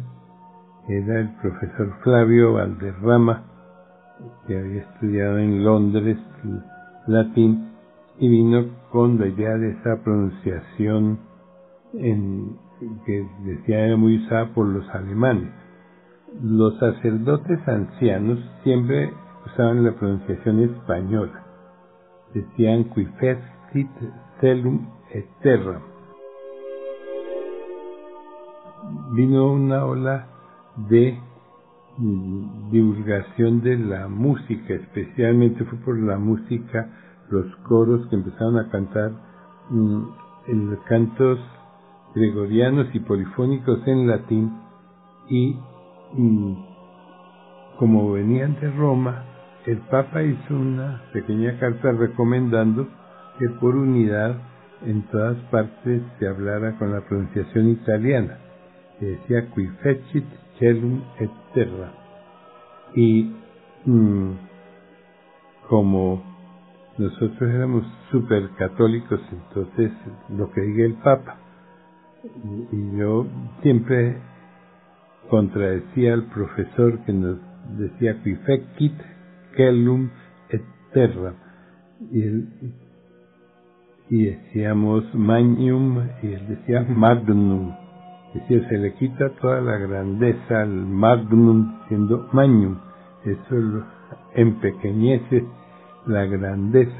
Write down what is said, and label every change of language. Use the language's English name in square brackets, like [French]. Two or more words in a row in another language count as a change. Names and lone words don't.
[Spanish] Era el profesor Flavio Valderrama, que había estudiado en Londres latín, y vino con la idea de esa pronunciación que decía era muy usada por los alemanes. Los sacerdotes ancianos siempre usaban la pronunciación española. Decían [Latin] qui fecit celum et terram. [Spanish] Vino una ola de divulgación de la música, especialmente fue por la música, los coros que empezaron a cantar en los cantos gregorianos y polifónicos en latín, y como venían de Roma, el Papa hizo una pequeña carta recomendando que por unidad en todas partes se hablara con la pronunciación italiana, que decía [Latin] qui fecit celum et terra. [Spanish] Y como nosotros éramos súper católicos, entonces lo que diga el Papa, y yo siempre contradecía al profesor que nos decía [Latin] qui fecit celum et terra, [Spanish] y decíamos magnum, y él decía magnum. Decía, se le quita toda la grandeza al magnum siendo magnum. Eso empequeñece la grandeza.